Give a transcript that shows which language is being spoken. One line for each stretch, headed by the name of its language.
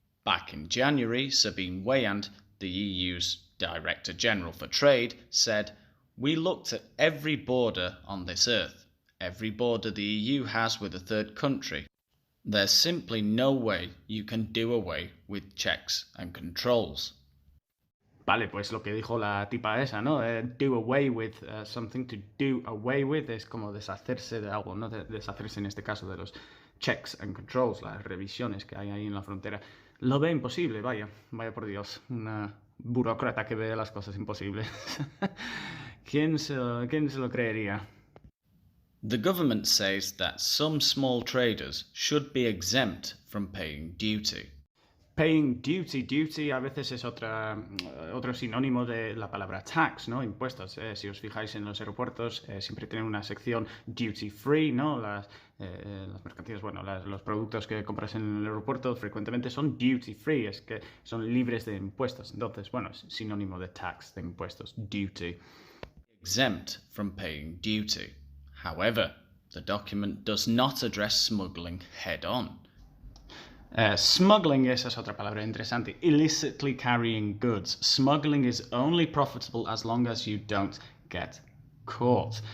English: Back in January, Sabine Weyand, the EU's Director General for Trade, said, "We looked at every border on this earth, every border the EU has with a third country. There's simply no way you can do away with checks and controls."
Spanish: Vale, pues lo que dijo la tipa esa, ¿no?
English: Do away with something. To do away with
Spanish: es como deshacerse de algo, ¿no? Deshacerse en este caso de los
English: checks and controls,
Spanish: las revisiones que hay ahí en la frontera, lo ve imposible, vaya por Dios, una burócrata que ve las cosas imposibles. ¿Quién se lo creería?
English: The government says that some small traders should be exempt from paying duty.
Spanish: Paying duty a veces es otro sinónimo de la palabra tax, ¿no? Impuestos. Si os fijáis en los aeropuertos, siempre tienen una sección duty free, ¿no? Las mercancías, bueno, los productos que compras en el aeropuerto frecuentemente son duty free, es que son libres de impuestos. Entonces, bueno, es sinónimo de tax, de impuestos, duty.
English: Exempt from paying duty. However, the document does not address smuggling head-on.
Spanish: Smuggling, esa es otra palabra interesante.
English: Illicitly carrying goods. Smuggling is only profitable as long as you don't get caught.